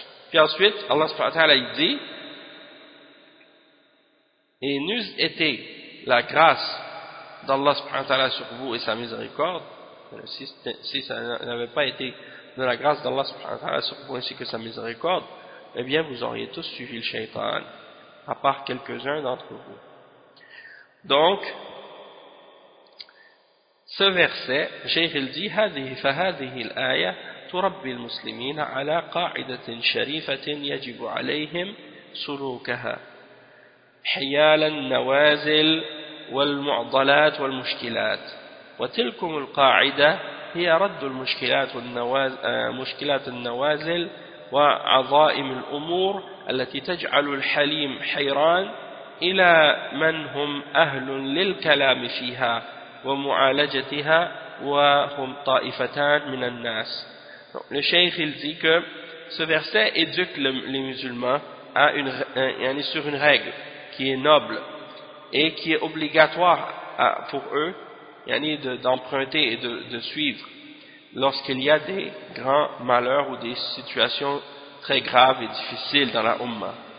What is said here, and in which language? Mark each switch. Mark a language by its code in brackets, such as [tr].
[fr] Puis ensuite, Allah subhanahu wa ta'ala dit: et n'eût été la grâce d'Allah subhanahu wa ta'ala sur vous et sa miséricorde, si ça n'avait pas été de la grâce d'Allah subhanahu wa ta'ala sur vous ainsi que sa miséricorde, eh bien vous auriez tous suivi le shaitan, à part quelques-uns d'entre vous. Donc, ce verset, Cheikh il dit: [ar] هذه فهذه الآية تربي المسلمين على قاعدة شريفة يجب عليهم سلوكها حيال النوازل والمعضلات والمشكلات وتلكم القاعدة هي رد المشكلات مشكلات النوازل وعظائم الأمور التي تجعل الحليم حيران إلى من هم أهل للكلام فيها ومعالجتها وهم طائفتان من الناس. [fr] Donc, le cheikh il dit que ce verset éduque les musulmans à sur une règle qui est noble et qui est obligatoire pour eux d'emprunter et de suivre lorsqu'il y a des grands malheurs ou des situations très graves et difficiles dans la Ummah.